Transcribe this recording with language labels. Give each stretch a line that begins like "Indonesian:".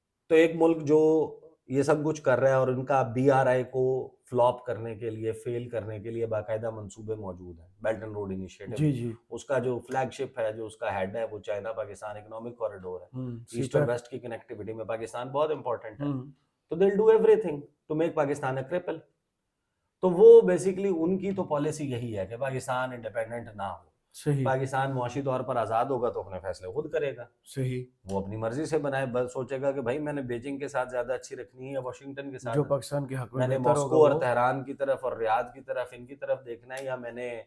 Urdu: تو ایک ملک جو یہ سب کچھ کر رہا ہے اور ان کا بی آر آئی کو فلاپ کرنے کے لیے فیل کرنے کے لیے باقاعدہ منصوبے موجود ہیں. بیلٹ اینڈ روڈ انیشیٹو جی جی اس کا جو فلیگ شپ ہے, جو اس کا ہیڈ ہے, وہ چائنا پاکستان اکنامک کوریڈور ہے. ایسٹ اور ویسٹ کی کنیکٹیوٹی میں پاکستان بہت امپورٹنٹ ہے.
English: تو they will do everything to make Pakistan a cripple.
Urdu: تو وہ بیسیکلی ان کی تو پالیسی یہی ہے کہ پاکستان انڈیپینڈنٹ نہ ہو. صحیح. پاکستان معاشی طور پر آزاد ہوگا تو اپنے فیصلے خود کرے گا. صحیح. وہ اپنی مرضی سے بنائے, بس سوچے گا کہ بھائی میں نے بیجنگ کے ساتھ زیادہ اچھی رکھنی ہے یا واشنگٹن کے ساتھ, جو پاکستان کے حق میں نے بہتر ماسکو ہوگا اور تہران کی طرف اور ریاض کی طرف ان کی طرف دیکھنا ہے, یا میں نے